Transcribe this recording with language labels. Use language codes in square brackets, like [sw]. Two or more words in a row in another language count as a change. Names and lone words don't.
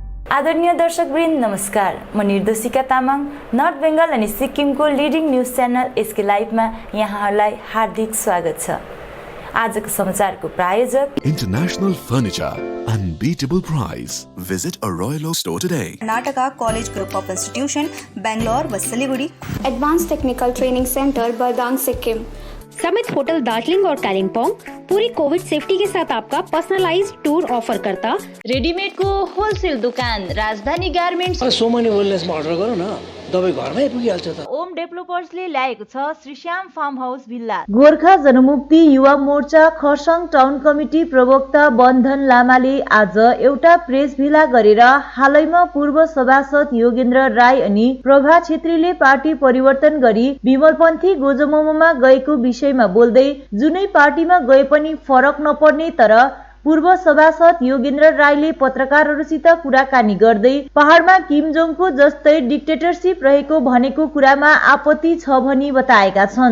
[ne] आदरणीय दर्शकवृन्द नमस्कार। म निर्देशिका तामाङ नर्थ बेङ्गल अनि सिक्किमको [en] leading news channel [ne] एसके लाइभमा यहाँहरूलाई हार्दिक स्वागत छ। आजको समाचारको प्रायोजक [en] International Furniture, unbeatable price. Visit a Royal Oak store today. Karnataka College Group of Institution, [hi] Bangalore व सिलीगुड़ी। एडवांस टेक्निकल ट्रेनिंग सेंटर बरदांग सिक्किम। समिट होटल दार्जिलिंग और कालिम्पोंग पूरी [en] COVID safety [hi] के साथ आपका [en] personalized tour [hi] ऑफर करता। रेडीमेड को होलसेल दुकान राजधानी गार्मेन्ट्स। [ne] सो मनी वेलनेसमा अर्डर गरौँ न, तपाईँ घरमै पुगिहाल्छ त। ओम डेभलपर्सले ल्याएको छ श्रीश्याम फार्म हाउस भिल्ला। गोर्खा जनमुक्ति युवा मोर्चा खरसाङ टाउन कमिटी प्रवक्ता बन्धन लामाले आज एउटा प्रेस भिला गरेर हालैमा पूर्व सभासद योगेन्द्र राई अनि प्रभा छेत्रीले पार्टी परिवर्तन गरी विमलपन्थी गोजमोमोमा गएको विषयमा बोल्दै जुनै पार्टीमा गए पनि फरक नपर्ने तर पूर्व सभासद योगेन्द्र राईले पत्रकारहरूसित कुराकानी गर्दै पहाडमा किम जोङको जस्तै डिक्टेटरसिप रहेको भनेको कुरामा आपत्ति छ भनी बताएका छन्।